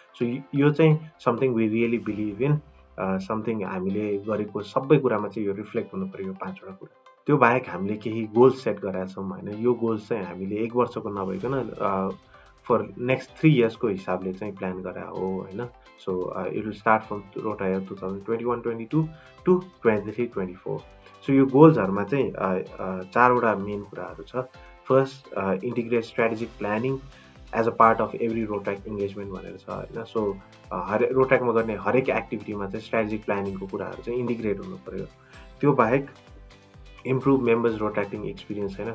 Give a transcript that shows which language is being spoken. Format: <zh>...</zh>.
<ne>So यो चाहिँ</ne> <en>something we really believe in,</en> <ne>something हामीले गरेको सबै कुरामा चाहिँ यो रिफ्लेक्ट हुनु पर्यो, यो 5वटा कुरा। त्यो बाहेक हामीले केही गोल्स सेट गरेका छौँ होइन। यो गोल्स चाहिँ हामीले 1 वर्षको नभइकन फर नेक्स्ट 3 इयर्सको हिसाबले चाहिँ प्लान गरे हो होइन।</ne> <en>So it will start from rota year 2021-22 to 23-24।</en> <ne>सो यो गोल्सहरूमा चाहिँ 4वटा मेन कुराहरू छ।</ne> <en>first, integrate strategic planning as a part of every Rotaract engagement</en> <ne>भनेर छ होइन। सो रोट्याकमा गर्ने हरेक एक्टिभिटीमा चाहिँ स्ट्राटेजिक प्लानिङको कुराहरू चाहिँ इन्टिग्रेट हुनु पर्यो। त्यो बाहेक</ne> <en>Improve members Rotaracting experience होइन।</en>